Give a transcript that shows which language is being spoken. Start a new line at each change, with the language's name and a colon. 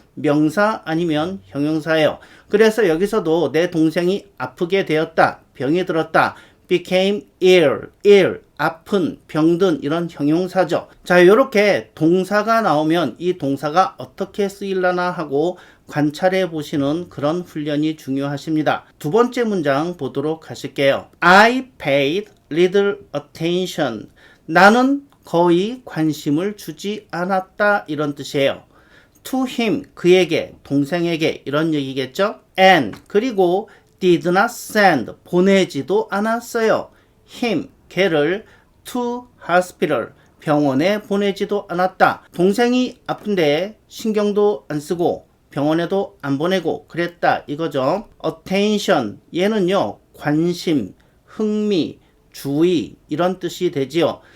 Korean: 명사 아니면 형용사예요. 그래서 여기서도 내 동생이 아프게 되었다, 병이 들었다,
English: became ill,
Korean: 아픈, 병든 이런 형용사죠. 자, 이렇게 동사가 나오면 이 동사가 어떻게 쓰일라나 하고 관찰해 보시는 그런 훈련이 중요하십니다. 두 번째 문장 보도록 하실게요.
English: I paid little attention.
Korean: 나는 거의 관심을 주지 않았다 이런 뜻이에요.
English: To him,
Korean: 그에게, 동생에게 이런 얘기겠죠. And, 그리고
English: did not send,
Korean: 보내지도 않았어요. him, 걔를
English: to hospital,
Korean: 병원에 보내지도 않았다. 동생이 아픈데 신경도 안 쓰고 병원에도 안 보내고 그랬다 이거죠. attention, 얘는요 관심, 흥미, 주의 이런 뜻이 되지요.